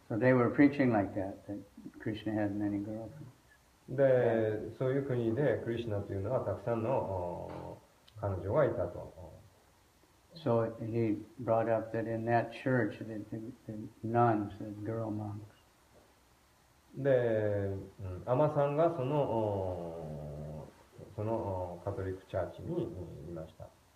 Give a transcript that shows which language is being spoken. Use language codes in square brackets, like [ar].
[en] So they were preaching like that Krishna had many girlfriends. [ja] で、そういう国でクリシュナというのはたくさんの彼女がいたと。 [en] So he brought up that in that church, the nuns, the girl monks. [ja] で、アマさんがそのカトリックチャーチにいました。